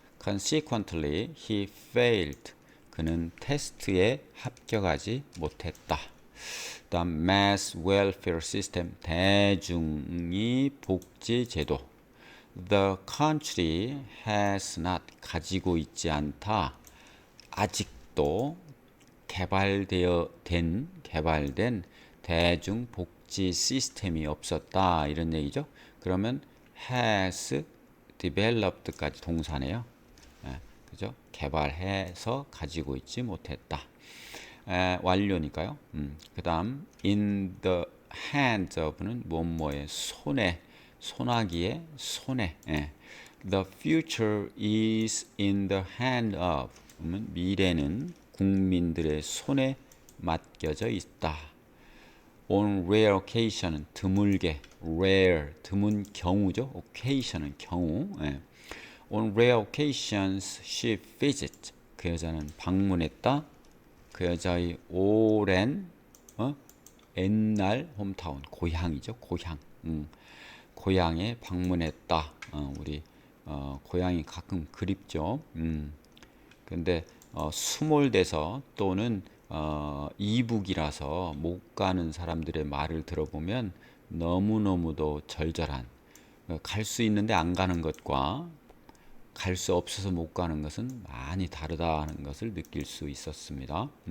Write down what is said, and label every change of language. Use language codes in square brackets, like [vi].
[en] consequently, he failed, [ko] 그는 테스트에 합격하지 못했다. 다음 [en] mass welfare system, [ko] 대중이 복지 제도. [en] The country has not, [ko] 가지고 있지 않다. 아직도 개발된 대중 복지 시스템이 없었다 이런 얘기죠. 그러면 [en] has developed [ko] 까지 동사네요. 그죠? 개발해서 가지고 있지 못했다. 완료니까요. 그다음 [en] in the hands of [ko] 는 뭐뭐의 손에, 손아귀의 손에. [en] The future is in the hand of. [ko] 그러면 미래는 국민들의 손에 맡겨져 있다. [en] On rare occasion [ko] 은 드물게, rare 드문 경우죠. occasion은 경우. 예. [en] On rare occasions she visits. [ko] 그 여자는 방문했다. 그 여자의 오랜 옛날 홈타운 고향이죠. 고향. 고향에 방문했다. 우리 고향이 가끔 그립죠. 근데 수몰돼서 또는 이북이라서 못 가는 사람들의 말을 들어보면 너무너무도 절절한 갈 수 있는데 안 가는 것과 갈 수 없어서 못 가는 것은 많이 다르다는 것을 느낄 수 있었습니다.